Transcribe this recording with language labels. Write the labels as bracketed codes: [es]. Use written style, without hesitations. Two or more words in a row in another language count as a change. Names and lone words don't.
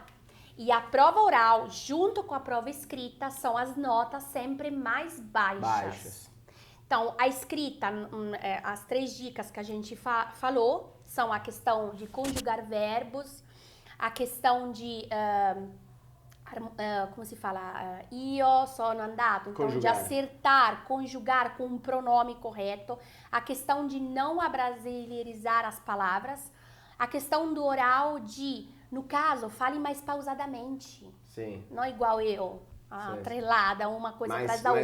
[pt] E a prova oral, junto com a prova escrita, são as notas sempre mais baixas. Então, a escrita, as 3 dicas que a gente falou, são a questão de conjugar verbos, a questão de, como se fala, [it] io sono andato, [pt] então Conjugar. de acertar, conjugar com um pronome correto, a questão de não abrasileirizar as palavras, a questão do oral de, no caso, fale mais pausadamente, Sim. não igual eu. Atrelada uma coisa atrás da